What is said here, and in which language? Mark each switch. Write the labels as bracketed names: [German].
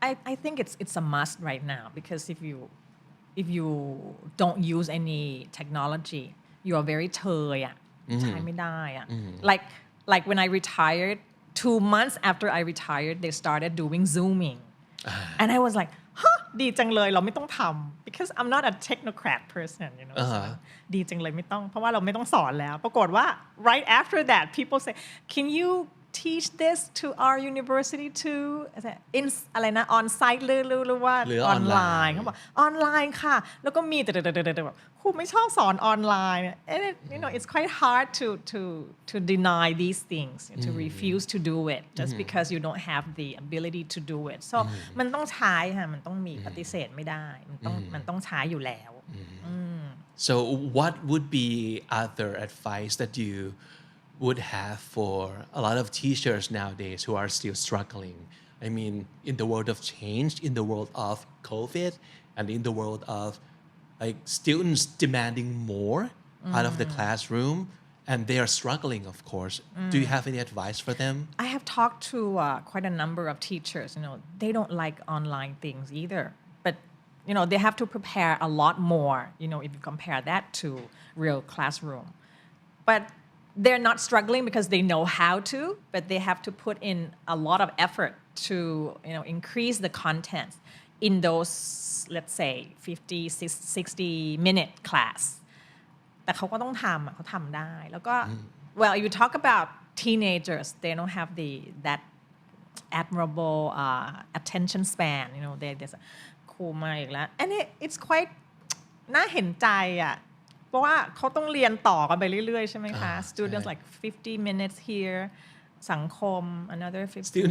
[English] I think it's a must right now because if you don't use any technology you are very [Thai] เชยอ่ะใช้ไม่ได้อ่ะ [English] like when I retired 2 months after I retired they started doing Zooming and I was like [Thai] ดีจังเลยเราไม่ต้องทำ [English] because I'm not a technocrat person you know [Thai] ดีจังเลยไม่ต้องเพราะว่าเราไม่ต้องสอนแล้วปรากฏว่า [English] right after that people say can you teach this to our university too in [Thai] อะไรนะ [English] on site [Thai] หรือว่า หรือ ออนไล [English] online [Thai] น์เขาบอกออนไลน์ค่ะแล้วก็มีแต่แบบครูไม่ชอบสอนออนไลน์ [English] and it's quite hard to deny these things to refuse to do it just because you don't have the ability to do it so [Thai] มันต้องใช้ค่ะมันต้องมีปฏิเสธไม่ได้มันต้องใช้อยู่แล้ว [English] So what would be other advice that you would have for a lot of teachers nowadays who are still struggling? I mean, in the world of change, in the world of COVID, and in the world of like students demanding more out of the classroom, and they are struggling, of course. Do you have any advice for them? I have talked to quite a number of teachers. They don't like online things either. But they have to prepare a lot more. If you compare that to real classroom. But they're not struggling because they know how to. But they have to put in a lot of effort to increase the content in those, let's say, 50, 60-minute class. [Thai] แต่เขาก็ต้องทำเขาทำได้แล้วก็ [English] well you talk about teenagers they don't have that admirable attention span there's [Thai] ครูมาอีกแล้ว [English] and it's quite [Thai] น่าเห็นใจอ่ะเพราะว่าเขาต้องเรียนต่อกันไปเรื่อยๆใช่ไหมคะ [English] students like 50 minutes here สังคม another 50